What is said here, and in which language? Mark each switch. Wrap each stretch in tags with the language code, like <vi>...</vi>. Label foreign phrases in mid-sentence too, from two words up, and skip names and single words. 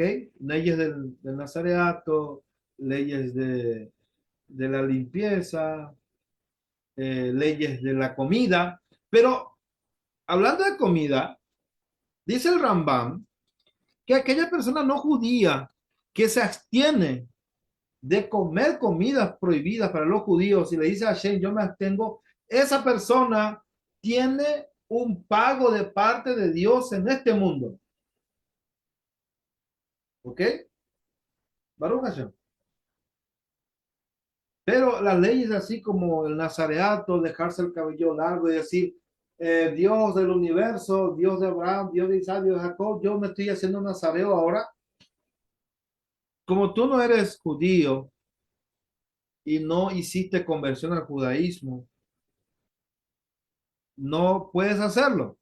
<es>Leyes del nazareato, leyes de la limpieza, leyes de la comida, pero hablando de comida, dice el Rambam que aquella persona no judía que se abstiene de comer comidas prohibidas para los judíos y le dice a Hashem, yo me abstengo, esa persona tiene un pago de parte de Dios en este mundo. ¿Ok?</es> <he>ברוך השם.</he> <es>Pero las leyes así como el nazareato, dejarse el cabello largo y decir, Dios del universo, Dios de Abraham, Dios de Isaac, Dios de Jacob, yo me estoy haciendo nazareo ahora. Como tú no eres judío y no hiciste conversión al judaísmo, no puedes hacerlo.</es>